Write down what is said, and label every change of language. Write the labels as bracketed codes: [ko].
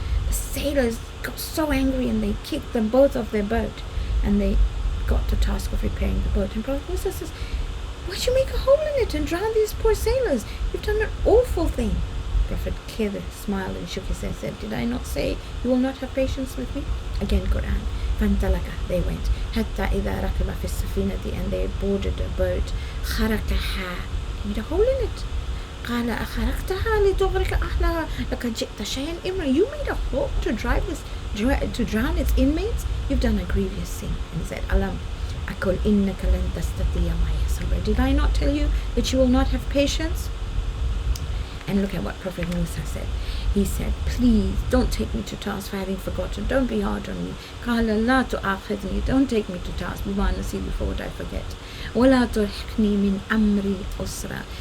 [en] The sailors got so angry and they kicked them both off their boat, and they got the task of repairing the boat. And Prophet Musa says, why'd you make a hole in it and drown these poor sailors? You've done an awful thing. Prophet Khidr smiled and shook his head and said, did I not say you will not have patience with me? Again, Qur'an. [ar] فانطلقا, [en] they went. [ar] حتى إذا ركب في السفينة, [en] and they boarded a boat. [ar] خرقها, made a hole in it. قال أخرقتها لتغرق أهلها لقد جئت شيئا إمرا. [en] You made a hole to drown its inmates? You've done a grievous sin. And he said, [ar] Alam أقل إنك لن تستطيع معي صبرا. [en] Did I not tell you that you will not have patience? And look at what Prophet Musa said. He said, please don't take me to task for having forgotten. Don't be hard on me. [ar] قال لا تؤاخذني. [en] Don't take me to task. before what I forget. [ar] ولا ترهقني من أمري أسرا.